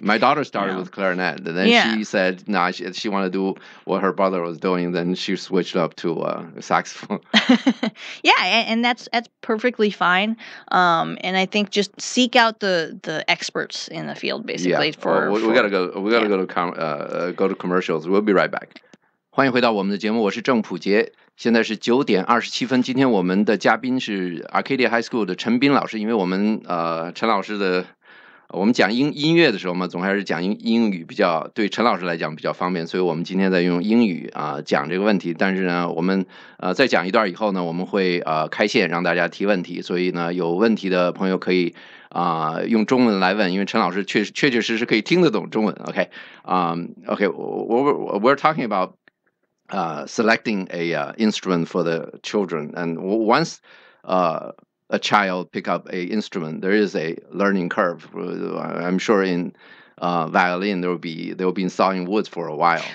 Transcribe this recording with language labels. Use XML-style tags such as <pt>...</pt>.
<en>My daughter started with clarinet, and then she said she wanted to do what her brother was doing, then she switched up to saxophone. And that's perfectly fine. And I think just seek out the experts in the field, basically. We gotta go to commercials. We'll be right back.</en> <zh>欢迎回到我们的节目，我是郑普杰。现在是9:27。今天我们的嘉宾是 Arcadia High School 的陈斌老师。因为我们陈老师的我们讲音乐的时候嘛，总还是讲英语比较对陈老师来讲比较方便，所以我们今天在用英语讲这个问题。但是呢，我们再讲一段以后呢，我们会开线让大家提问题。所以呢，有问题的朋友可以用中文来问，因为陈老师确实可以听得懂中文。</zh> <en>We're talking about selecting a instrument for the children, and once a child pick up a instrument, there is a learning curve. I'm sure in violin they'll be sawing woods for a while.</en>